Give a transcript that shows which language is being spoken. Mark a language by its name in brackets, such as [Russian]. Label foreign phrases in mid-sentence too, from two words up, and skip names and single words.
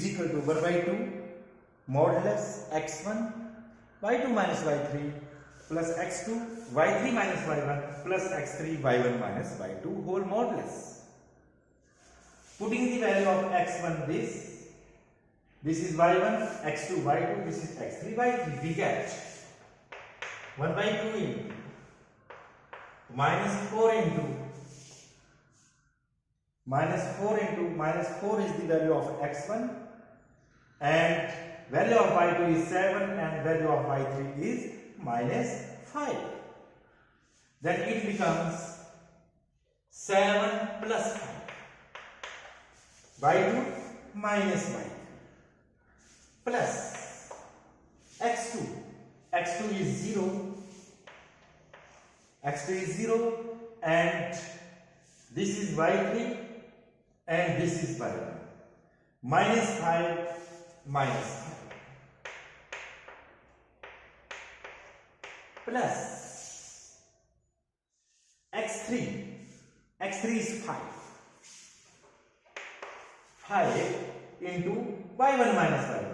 [English] equal to 1 by 2 modulus x1 y2 minus y3 plus x2 y3 minus y1 plus x3 y1 minus y2 whole modulus. Putting the value of x1 this is y1, x2 y2, this is x3 y3, we get 1 by 2 into minus 4 into minus 4 is the value of x1 and value of y2 is 7 and value of y3 is minus 5. Then it becomes 7 plus 5 y2 minus y3 plus x2 is 0 and this is y3 and this is y1 minus 5 plus x3 is 5 into y1 minus y1.